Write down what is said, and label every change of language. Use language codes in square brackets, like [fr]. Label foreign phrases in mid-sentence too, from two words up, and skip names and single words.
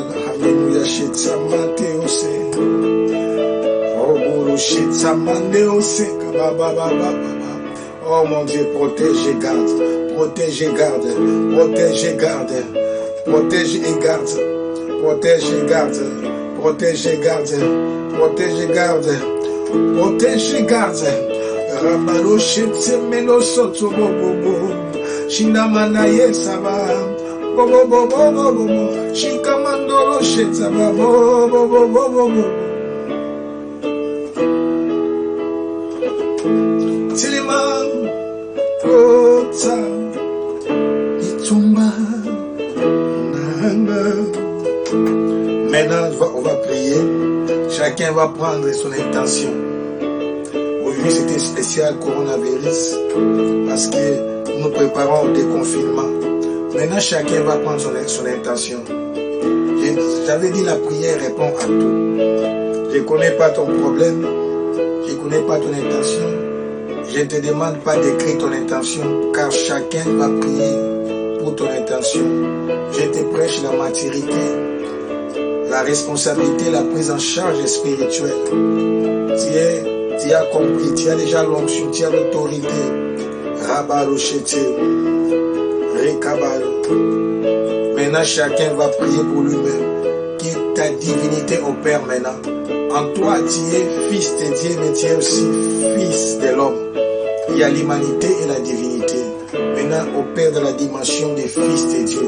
[fr] Alléluia, oh mon Dieu, protège et garde, protège et garde, protège et garde, protège et garde. Protège et garde. Protège et garde. Protège et garde. Protège et garde. Rabalo shete meno soto bobo. Shinamanaye saba. Bobo bobo bobo. Shikamandolo shete bobo bobo bobo. Tiliman kota itumba nanga. Maintenant, on va prier. Chacun va prendre son intention. Aujourd'hui, c'était spécial coronavirus parce que nous préparons au déconfinement. Maintenant, chacun va prendre son intention. J'avais dit la prière répond à tout. Je ne connais pas ton problème. Je ne connais pas ton intention. Je ne te demande pas d'écrire ton intention, car chacun va prier pour ton intention. Je te prêche la maturité, la responsabilité, la prise en charge spirituelle. Tu as compris, tu as déjà l'onction, tu as l'autorité. Rabalo chete, rekabalo. Maintenant, chacun va prier pour lui-même. Que ta divinité opère maintenant. En toi, tu es fils de Dieu, mais tu es aussi fils de l'homme. Il y a l'humanité et la divinité. Maintenant, opère dans la dimension des fils de Dieu.